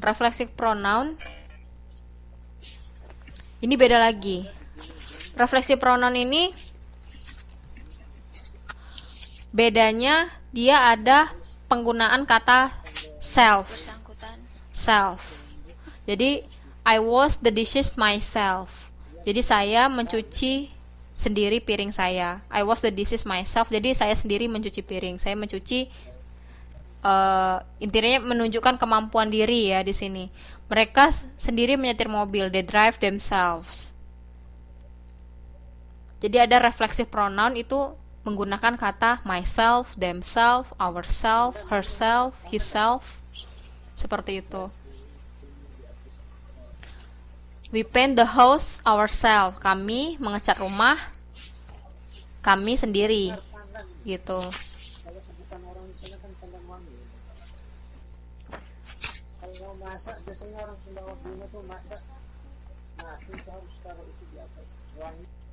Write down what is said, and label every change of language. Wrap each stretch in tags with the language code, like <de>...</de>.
<id>Reflexive pronoun ini beda lagi. Reflexive pronoun ini bedanya dia ada penggunaan kata self.</id> <en>Self.</en> <id>Jadi</id> <en>I wash the dishes myself.</en> <id>Jadi saya mencuci sendiri piring saya.</id> <en>I wash the dishes myself.</en> <id>Jadi saya sendiri mencuci piring. Saya mencuci intinya menunjukkan kemampuan diri ya di sini. Mereka sendiri menyetir mobil.</id> <en>They drive themselves.</en> <id>Jadi ada reflexive pronoun itu menggunakan kata myself, themselves, ourselves, herself, himself. Seperti itu.</id> <en>We paint the house ourselves.</en> <id>Kami mengecat rumah kami sendiri. Gitu. Kalau sebutan orang di sana kan pandang wangi. Kalau mau masak, biasanya orang Sunda Waduna tuh masak nasi itu harus taruh itu di atas wangi.</id>